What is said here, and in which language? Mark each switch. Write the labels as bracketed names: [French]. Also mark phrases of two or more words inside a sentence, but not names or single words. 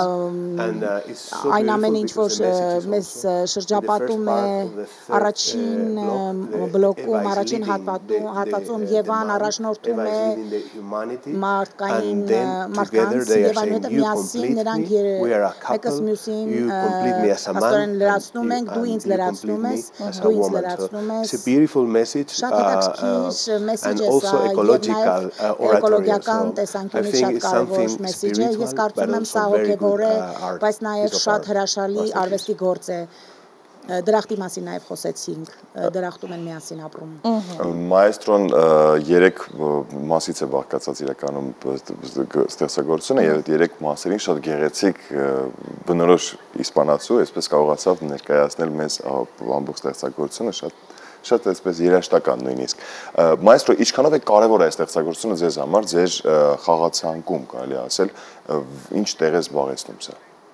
[Armenian] այն ամենը ինչ որ մեզ շրջապատում է առաջին բլոկում, առաջին հատվածում Եվան առաջնորդում է մարդկանց եւ այնուհետեւ միասին նրանք մեկս մյուսին աստորեն լրացնում ենք, դու ինձ լրացնում ես, դու ինձ լրացնում ես։ [English] It's a beautiful message and also ecological oratory. I think it's something [Armenian] Ես կարծում եմ սա հոգևոր է, բայց նաև շատ հրաշալի արվեստի գործ է։ Դրախտի մասին նաև խոսեցինք, դրախտում են միասին ապրում։ Մայստրոն 3 մասից է բաղկացած իրականում ստեղծագործությունը եւ 3 մասերին շատ գեղեցիկ բնորոշ իսպանացու, այսպես կարողացավ ներկայացնել մեզ ամբողջ ստեղծագործությունը շատ այսպես երաժշտական նույնիսկ։ Մայստրո, ինչքանով է կարևոր է ստեղծագործությունը ձեզ համար, ձեր խաղացանկում, կարելի է ասել, ինչ տեղ է զբաղեցնում սա։